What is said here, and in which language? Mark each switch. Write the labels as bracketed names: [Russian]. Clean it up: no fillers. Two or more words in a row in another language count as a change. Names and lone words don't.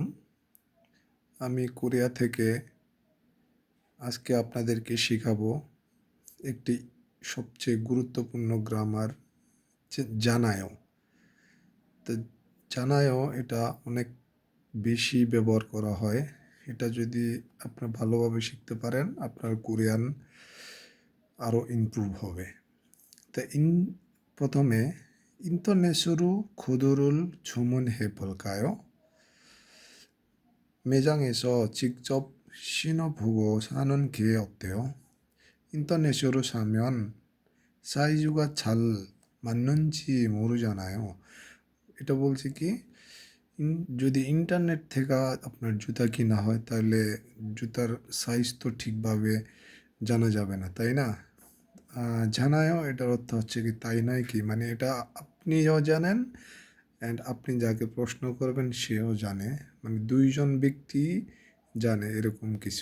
[Bangla] আমি কোরিয়া থেকে আজকে আপনাদেরকে শিখাবো একটি সবচেয়ে গুরুত্বপূর্ণ গ্রামার যে জানায়ও। তো জানায়ও এটা অনেক বেশি ব্যবহার করা হয়। এটা যদি আপনারা ভালোভাবে শিখতে পারেন, আপনার কোরিয়ান আরও ইমপ্রুভ হবে। তা প্রথমে [Korean] 인터넷으로 구두를 주문해 볼까요? 매장에서 직접 신어보고 사는 게 어때요? 인터넷으로 사면 সাইজুগা 잘 맞는지 모르잖아요. [Bangla] এটা বলছে কি যদি ইন্টারনেট থেকে আপনার জুতা কিনা হয় তাহলে জুতার সাইজ তো ঠিকভাবে জানা যাবে না, তাই না? জানায়ও এটার অর্থ হচ্ছে কি তাই নয় কি, মানে এটা আপনিও জানেন অ্যান্ড আপনি যাকে প্রশ্ন করবেন সেও জানে, মানে দুইজন ব্যক্তি জানে এরকম কিছু।